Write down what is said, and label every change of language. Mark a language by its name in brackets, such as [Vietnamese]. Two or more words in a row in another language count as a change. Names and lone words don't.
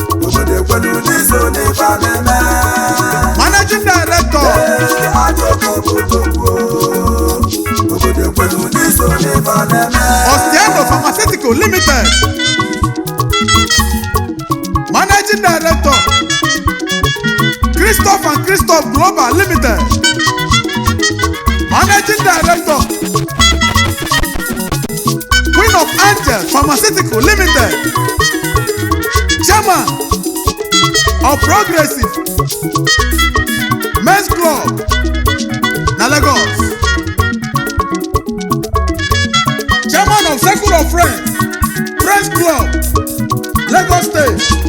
[Igbo] Obodo ekwelu n'iso n'ife a na-eme. [English] Managing Director, [Igbo] Ee, ajọ okwu bụ okwu. Obodo ekwelu n'iso n'ife a na-eme. Ostiano Pharmaceutical Limited. [English] Managing Director, Christoph and Christoph Global Limited. Managing Director, Queen of Angel Pharmaceutical Limited, Chairman of Progressive Men's Club na Lagos, Chairman of Circle of Friends, Friends Club, Lagos State.